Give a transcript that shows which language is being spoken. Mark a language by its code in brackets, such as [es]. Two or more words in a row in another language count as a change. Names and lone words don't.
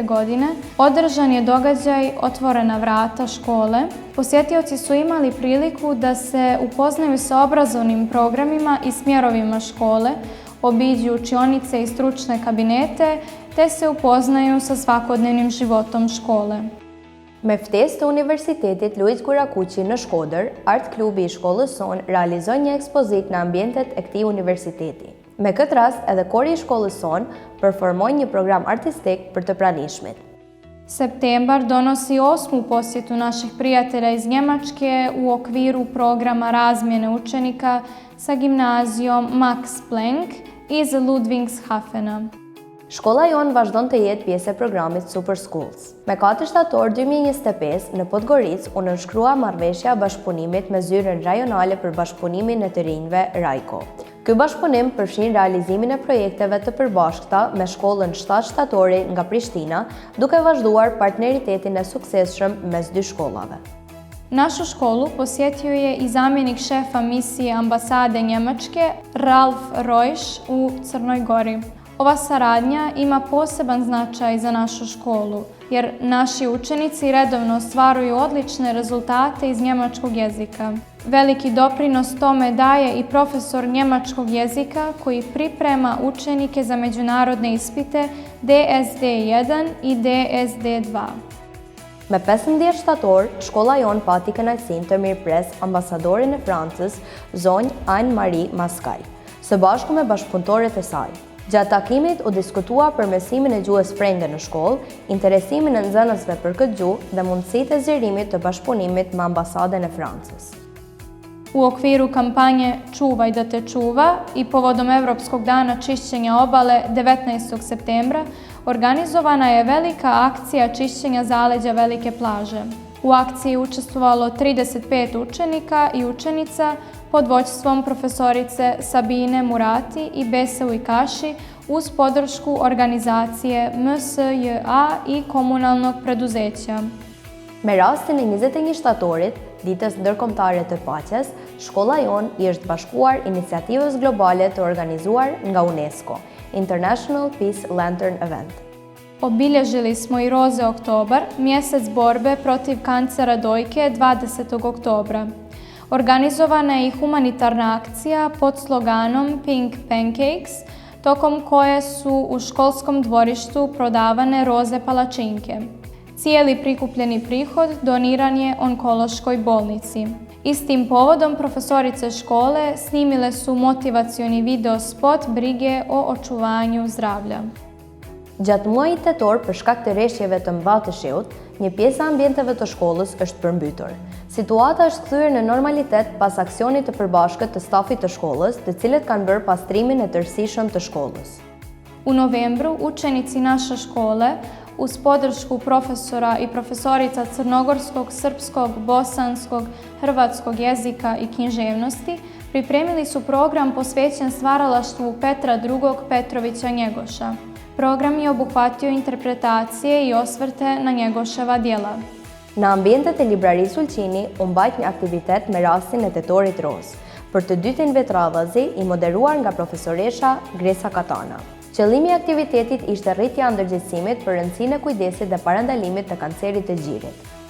[sr] godine održan je događaj Otvorena vrata škole. Posjetioci su imali priliku da se upoznaju sa obrazovnim programima i smjerovima škole, obiđu učionice i stručne kabinete, te se upoznaju sa svakodnevnim životom škole. [sq] Me ftesë të Universitetit Luiz Gurakuqi në Shkodër, Art Klubi i shkollës sonë realizon një ekspozit në ambientet e këtij universiteti. Me këtë rast, edhe kori i shkollës sonë performoj një program artistik për të pranishmit. [sr] Septembar donosi 8. posjetu naših prijatelja iz Njemačke u okviru programa razmjene učenika sa gimnazijom Max Planck iz Ludwigshafena. [sq] Shkolla jonë vazhdon të jetë pjesë e programit Super Schools. Me 4 shtator 2025 në Podgoricë u nënshkrua marrëveshja bashkëpunimit me zyrën rajonale për bashkëpunimin e të rinjve RAICO. Ky bashkëpunim përfshin realizimin e projekteve të përbashkëta me shkollën 7 shtatori nga Prishtina, duke vazhduar partneritetin e suksesshëm mes dy shkollave. [sr] Našu školu posjetio je i zamjenik šefa misije ambasade Njemačke Ralf Reusch u Crnoj Gori. Ova saradnja ima poseban značaj za našu školu, jer naši učenici redovno ostvaruju odlične rezultate iz njemačkog jezika. Veliki doprinos tome daje i profesor njemačkog jezika koji priprema učenike za međunarodne ispite DSD1 i DSD2. [sq] Me 15 shtator, shkolla jonë pati kënaqësinë të mirëpres ambasadorin e Francës, zonjë Anne-Marie Mascaj, së bashku me bashkëpunëtorët e saj. Gjatë takimit u diskutua përmirësimin e gjuhës frenge në shkollë, interesimin e nxënësve për këtë gjuhë dhe mundësitë e zgjerimit të bashkëpunimit me ambasadën e Francës. [sr] U okviru kampanje Čuvaj da te čuva i povodom Evropskog dana čišćenja obale 19. septembra organizovana je velika akcija čišćenja zaleđa Velike plaže. U akciji je učestvovalo 35 učenika i učenica pod vođstvom profesorice Sabine Murati i Bese Ujkaši uz podršku organizacije MSJA i komunalnog preduzeća. [sq] Me rastin e 21 shtatorit, ditës ndërkombëtare të paqes, shkolla jonë i është bashkuar iniciativës globale të organizuar nga UNESCO, International Peace Lantern Event. [sr] Obilježili smo i Roze oktobar, mjesec borbe protiv kancera dojke 20. oktobra. Organizovana je i humanitarna akcija pod sloganom Pink Pancakes, tokom koje su u školskom dvorištu prodavane roze palačinke. Cijeli prikupljeni prihod doniran je onkološkoj bolnici. Istim povodom profesorice škole snimile su motivacioni video spot brige o očuvanju zdravlja. [sq] Gjatë muajit tetor, për shkak të rreshjeve të mëdha të shiut, një pjesë e ambienteve të shkollës është përmbytur. Situata është kthyer në normalitet pas aksionit të përbashkët të stafit të shkollës, të cilët kanë bërë pastrimin e tërësishëm të shkollës. [sr] U novembru, učenici naše škole, uz podršku profesora i profesorica crnogorskog, srpskog, bosanskog, hrvatskog jezika i književnosti, pripremili su program posvećen stvaralaštvu Petra II. Petrovića Njegoša. Program je obuhvatio interpretacije i osvrte na Njegoševa djela. [sq] Në ambientet e librarisë Ulqini, u mbajt një aktivitet me rastin e Tetorit Roz, për të dytin vetradhazi i moderuar nga profesoresha Gresa Katana. Qëllimi i aktivitetit ishte rritja ndërgjegjësimit për rëndësinë e kujdesit dhe parandalimit të kancerit të gjirit.